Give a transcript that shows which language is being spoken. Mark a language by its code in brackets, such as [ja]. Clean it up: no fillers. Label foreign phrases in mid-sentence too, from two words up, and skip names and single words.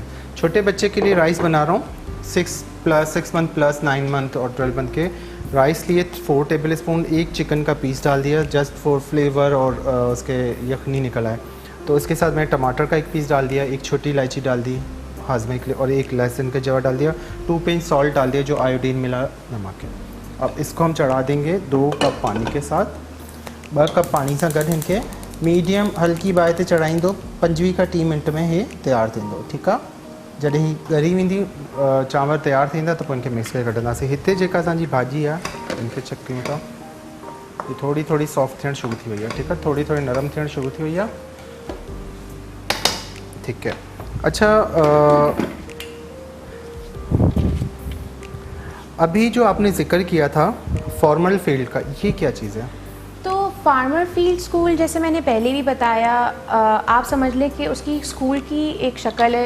[ur] چھوٹے بچے کے لیے رائس بنا رہا ہوں، 6 [en] month plus [ur] 9 منتھ اور 12 منتھ کے. رائس لیے 4 [en] table spoon, [ur] ، 1 چکن کا پیس ڈال دیا [en] just for flavour [ur] اور اس کے یخنی نکل آئے. تو اس کے ساتھ میں نے ٹماٹر کا 1 پیس ڈال دیا، 1 چھوٹی الائچی ڈال دی ہاضمے کے لیے اور 1 لہسن کا جوا ڈال دیا، 2 [en] pinch salt [ur] ڈال دیا جو آیوڈین ملا نمک ہے. اب اس کو ہم چڑھا دیں گے 2 کپ پانی کے ساتھ. [sd] 2 कप पानी सां गॾु हिनखे मीडियम हल्की बाहि ते चढ़ाईंदो। 25 खां 30 मिनट में हे तैयार थींदो, ठीकु आहे। जॾहिं ही ॻरी वेंदी चांवर तैयार थींदा त पोइ हिनखे मिक्स करे कढंदासीं। हिते जेका असांजी भाॼी आहे हिनखे चेक कयूं था, ये थोड़ी थोड़ी सॉफ्ट थियणु शुरू थी वई आहे, ठीकु आहे, थोड़ी थोड़ी नरम थियणु शुरू थी वई आहे, ठीकु है। [ur] اچھا ابھی جو آپ نے ذکر کیا تھا [en] formal field [ur] کا، یہ کیا چیز ہے? تو [en] farmer field school [ur] جیسے میں نے پہلے بھی بتایا، آپ سمجھ لیں کہ اس کی سکول کی ایک شکل ہے.